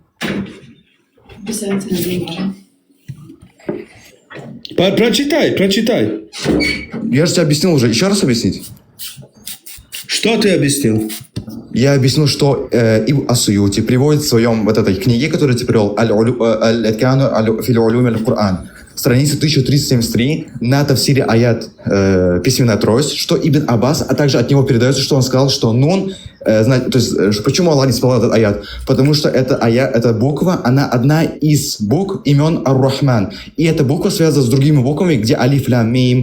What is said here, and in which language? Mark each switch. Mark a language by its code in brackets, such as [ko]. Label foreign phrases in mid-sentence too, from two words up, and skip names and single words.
[ru] Прочитай. Я же тебе объяснил уже, еще раз объяснить? Что ты объяснил? Я объяснил, что Ибн Ас-Суюти приводит в своем вот этой книге, которую ты привел, Аль-Иткану фил улюми аль-Кур'ан, страница 1373, на тафсире аят письменная трость, что Ибн Аббас, а также от него передается, что он сказал, что нун, то есть, почему Аллах не сказал этот аят? Потому что эта буква, она одна из букв имен Ар-Рахман. И эта буква связана с другими буквами, где алиф, лям, мим.